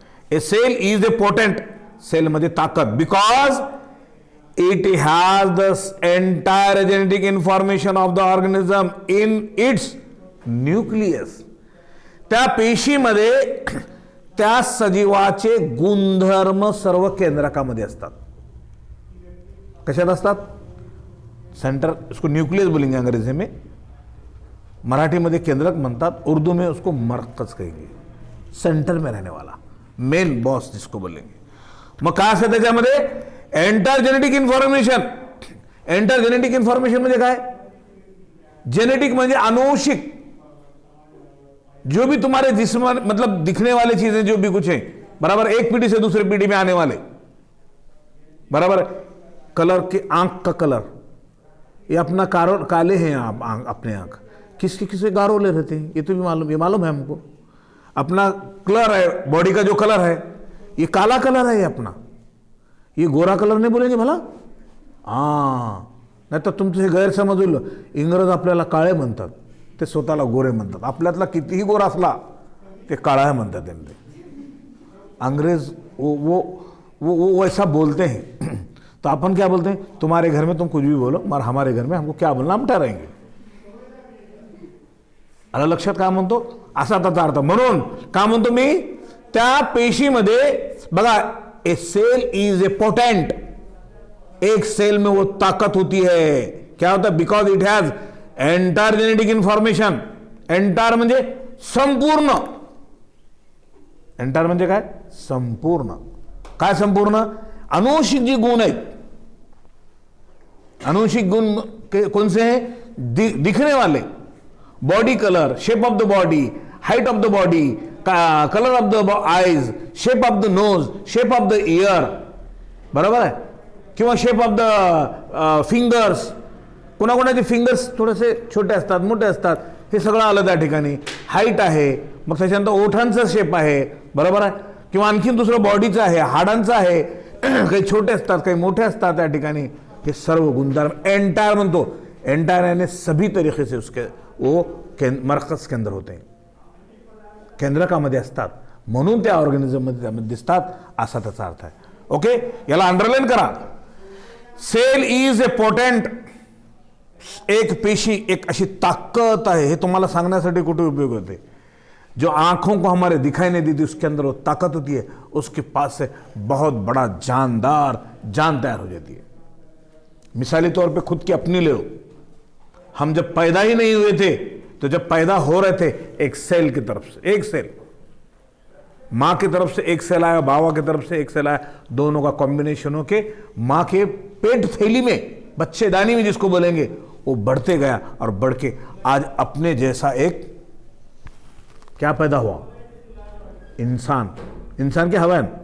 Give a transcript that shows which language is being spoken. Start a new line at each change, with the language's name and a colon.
English: A cell is a potent.
Marathi: सेलमध्ये ताकद,
English: Because it has the entire genetic information of the organism in its nucleus.
Marathi: त्या पेशीमध्ये त्या सजीवाचे गुणधर्म सर्व केंद्रकामध्ये असतात. कशात असतात?
Hindi: सेंटर, उसको न्यूक्लियस बोलेंगे अंग्रेजी में,
Marathi: मराठी में केंद्रक म्हणतात,
Hindi: उर्दू में उसको मरकज कहेंगे, सेंटर में रहने वाला मेन बॉस जिसको बोलेंगे.
Marathi: मग काय असतं त्याच्यामध्ये?
English: Entire genetic information. Entire genetic information
Marathi: म्हणजे काय? जेनेटिक म्हणजे आनुवंशिक,
Hindi: जो भी तुम्हारे जिस्म मतलब दिखने वाले चीजें जो भी कुछ है, बराबर, एक पीढ़ी से दूसरी पीढ़ी में आने वाले, बराबर. कलर के, आंख का कलर, ये अपना काले हैं आप अपने आंख, किसके किसके गारोले रहते हैं, ये तो भी मालूम, ये मालूम है हमको. अपना कलर है, बॉडी का जो कलर है, ये काला कलर है, ये अपना, ये गोरा कलर नहीं बोलेंगे भला.
Marathi: नाही तर तुमचे गैरसमज होईल. इंग्रज आपल्याला काळे म्हणतात, ते स्वतःला गोरे म्हणतात. आपल्यातला कितीही गोरा असला ते काळा म्हणतात त्यांनी.
Hindi: अंग्रेज वो वैसा बोलते हैं. तो अपन क्या बोलते हैं? तुम्हारे घर में तुम कुछ भी बोलो, मगर हमारे घर में हमको क्या बोलना, हम ठहराएंगे.
Marathi: आला लक्षात? काय म्हणतो? असा त्याचा अर्थ. म्हणून काय म्हणतो मी, त्या पेशीमध्ये बघा,
English: A cell is a potent.
Hindi: एक सेल में वो ताकत होती है. क्या होता है?
English: Because it has entire genetic information.
Marathi: Entire म्हणजे संपूर्ण. एंटायर म्हणजे काय? संपूर्ण. काय संपूर्ण? आनुवंशिक जी गुण आहेत,
Hindi: आनुवंशिक गुण कौन से हैं?
English: दिखने वाले, body colour, shape of the body, height of the body, colour of the eyes, shape of the nose, shape of the ear,
Marathi: बरोबर आहे, किंवा
English: Shape of the fingers.
Marathi: कोणाकोणाचे फिंगर्स थोडेसे छोटे असतात, मोठे असतात, हे सगळं आलं त्या ठिकाणी. हाईट आहे, मग त्याच्यानंतर ओठांचा शेप आहे, बरोबर आहे, किंवा आणखीन दुसरं बॉडीचं आहे, हाडांचं आहे, काही छोटे असतात, काही मोठे असतात त्या ठिकाणी. हे सर्व गुणधर्म एंटायर म्हणतो.
Hindi: एंटायर यानी सभी तरीके से उसके वो मरकज केंद्र होते हैं,
Marathi: केंद्रकामध्ये असतात, म्हणून त्या ऑर्गॅनिझममध्ये त्यामध्ये दिसतात, असा त्याचा अर्थ आहे. ओके, याला अंडरलाईन करा.
English: Cell is a potent.
Marathi: एक पेशी, एक अशी ताकत आहे. हे तुम्हाला सांगण्यासाठी कुठे उपयोग होते?
Hindi: जो आंखों को हमारे दिखाई नहीं देती, उसके अंदर वो ताकत होती है, उसके पास से बहुत बड़ा जानदार जान तैयार हो जाती है. मिसाली तौर पे खुद की अपनी ले लो. हम जब पैदा ही नहीं हुए थे, तो जब पैदा हो रहे थे, एक सेल की तरफ से, एक सेल, माँ की तरफ से एक सेल आया, बाबा की तरफ से एक सेल आया, दोनों का कॉम्बिनेशन होके माँ के पेट थैली में, बच्चेदानी में जिसको बोलेंगे, वो बढ़ते गया और बढ़ के आज अपने जैसा एक क्या पैदा हुआ? इंसान. इंसान क्या हवा है?